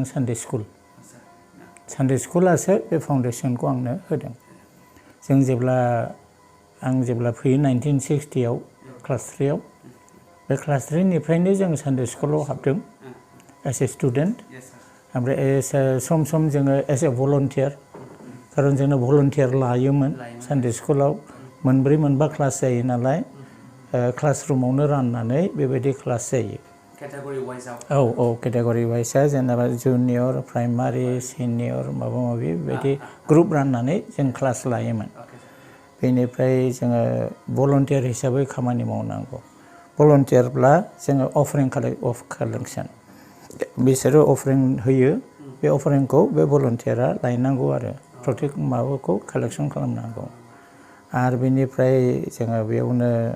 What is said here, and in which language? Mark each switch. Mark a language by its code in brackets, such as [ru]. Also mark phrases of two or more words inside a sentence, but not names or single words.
[brx] सानडे स्कुल सानडे स्कुलासो बे फाउन्डेसनखौ आंनो होदों जों जेब्ला फैयो 1960 आव क्लास 3 आव बे क्लास 3 निफ्रायनो जों सानडे स्कुलाव हाबदों [en] as a student [brx] ओमफ्राय सम सम जोङो [en] as a volunteer [brx] खारन जोंनो भलन्टियार लायोमोन सानडे स्कुलाव मोनब्रै मोनबा क्लास जायो नालाय [en] class roomावनो [brx] राननानै बेबायदि क्लास जायो [en] category wise [brx] औ [en] category wise [brx] जेनेबा [en] junior primary senior [brx] माबा माबि बेबायदि ग्रुप राननानै जों क्लास लायोमोन बेनिफ्राय जोङो भलन्टियार हिसाबै खामानि मावनांगौ भलन्टियारब्ला जोङो [en] offering collection [brx] बिसोरो अफारिं होयो बे अफारिंखौ बे भलन्टियारा लायनांगौ आरो प्रत्येक माबाखौ कालेक्सन खालामनांगौ आरो बेनिफ्राय जोङो बेयावनो